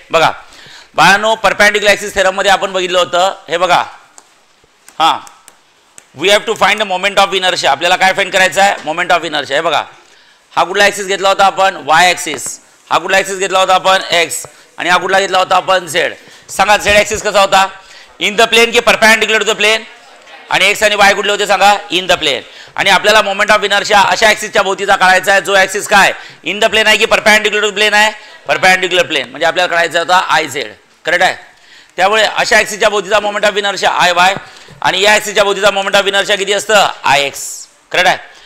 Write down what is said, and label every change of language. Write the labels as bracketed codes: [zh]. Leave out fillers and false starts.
[mr] बघा बाळांनो, perpendicular axis थेरममध्ये आपण बघितलं होतं, हे बघा. [en] हां, we have to find the moment of inertia. [mr] आपल्याला काय फाइंड करायचं आहे? Moment of inertia. हे बघा, हा कुठला ॲक्सिस घेतला होता आपण? Y axis. हा कुठला ॲक्सिस घेतला होता आपण? एक्स. आणि हा कुठला घेतला होता आपण? झेड. सांगा, झेड ॲक्सिस कसा होता? [en] In the plane की perpendicular to the plane? [mr] आणि एक्स आणि वाय कुठले होते सांगा? In the plain. आणि आपल्याला मोमेंट ऑफ इनर्शिया अशा ॲक्सिसच्या भोवतीचा काढायचा आहे, जो ॲक्सिस काय इन द प्लेन आहे की परपेंडिक्युलर टू प्लेन आहे? Perpendicular plain. म्हणजे आपल्याला काढायचा होता आय झेड. करेक्ट आहे. त्यामुळे अशा ॲक्सिसच्या भोवतीचा moment of inertia I Y आणि या ॲक्सिसच्या भोवतीचा मोमेंट ऑफ इनर्शिया किती असतं? I x. करेक्ट आहे.